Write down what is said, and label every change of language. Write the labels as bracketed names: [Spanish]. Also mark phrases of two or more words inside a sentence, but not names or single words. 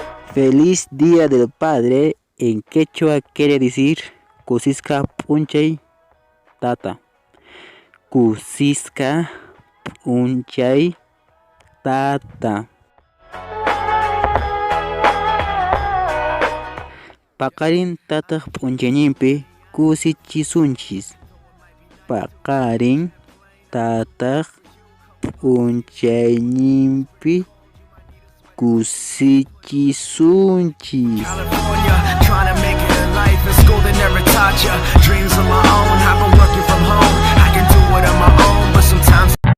[Spanish] Feliz Día del Padre en quechua quiere decir [Quechua] Kusisca Punchay Tata. Kusisca Punchay Tata. Pakarin Tata Punchayninpi kusichisunchis. Pakarin Tata Punchayninpi kusichisunchis. [English] California, trying to make it in life. In school they never taught ya. Dreams of my own, I've been working from home. I can do it on my own, but sometimes